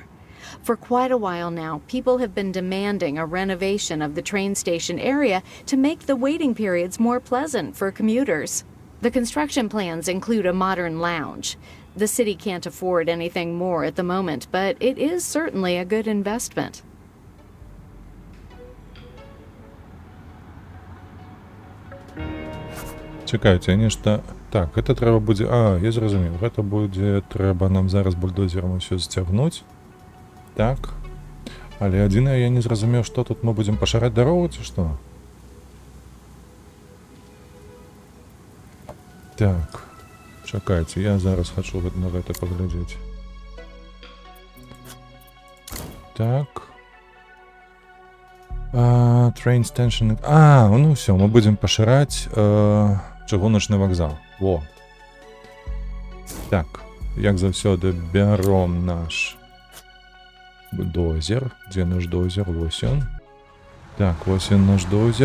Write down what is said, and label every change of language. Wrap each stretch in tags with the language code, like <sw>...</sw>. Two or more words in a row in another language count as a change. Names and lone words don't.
<en>For quite a while now, people have been demanding a renovation of the train station area to make the waiting periods more pleasant for commuters. The construction plans include a modern lounge. The city can't afford anything more at the moment, but it is certainly a good investment.</en> <be>Чакайце, нешта... Так, гэта трэба будзе... Я зразумеў. Гэта будзе... Трэба нам зараз бульдозерам усё сцягнуць. Так. Але адзінае, я не зразумеў, што тут мы будзем пашыраць дарогу, ці што? Так. Чакайце, я зараз хачу на гэта паглядзець. Так.</be> <en>Train station...</en> <be>ну ўсё, мы будзем пашыраць... чыгуначны вакзал. Во. Так, як заўсёды бяром наш дозер. Дзе наш дозер? Вось ён. Так, вось ён наш дозер.</be>